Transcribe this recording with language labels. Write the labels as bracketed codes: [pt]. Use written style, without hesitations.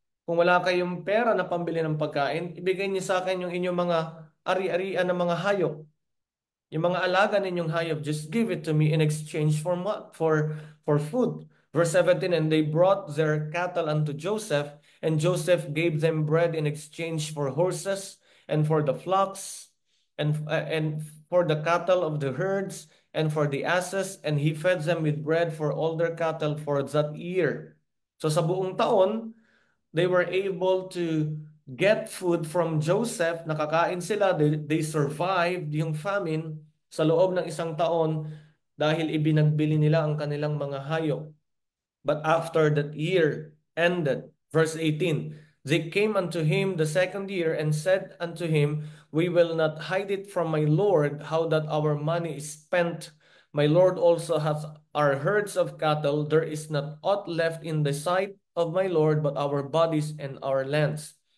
[tl] Kung wala kayong pera na pambili ng pagkain, ibigay niyo sa akin yung inyong mga ari-arian ng mga hayop. Yung mga alaga ninyong hayop, [en] just give it to me in exchange for what? For food. Verse 17, and they brought their cattle unto Joseph, and Joseph gave them bread in exchange for horses, and for the flocks, and for the cattle of the herds, and for the asses, and he fed them with bread for all their cattle for that year. So [tl] sa buong taon, [en] they were able to get food from Joseph. [tl] Nakakain sila. [en] They survived [tl] yung famine sa loob ng 1 taon dahil ibinagbili nila ang kanilang mga hayop. [en] But after that year ended, verse 18, they came unto him the 2nd year and said unto him, we will not hide it from my Lord, how that our money is spent. My Lord also hath our herds of cattle. There is not aught left in the sight of my Lord but our bodies and our lands.